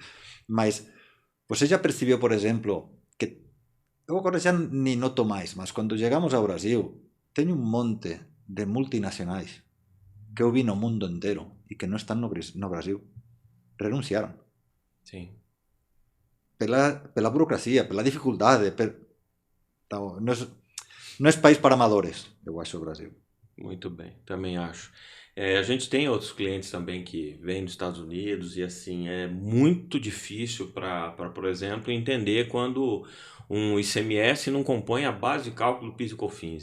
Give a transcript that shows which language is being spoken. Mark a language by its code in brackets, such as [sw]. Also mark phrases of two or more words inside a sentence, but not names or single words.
[gl] Mas, você já percibiu, por exemplo, que eu agora xa ni noto máis, mas cando chegamos ao Brasil, teño un monte de multinacionais que eu vi no mundo inteiro e que non están no Brasil. Renunciaron. [pt] Sim. Pela burocracia, pela dificuldade. Não é país para amadores, eu acho, o Brasil. Muito bem, também acho. A gente tem outros clientes também que vêm dos Estados Unidos e assim, é muito difícil para, por exemplo, entender quando um ICMS não compõe a base de cálculo do PIS e COFINS.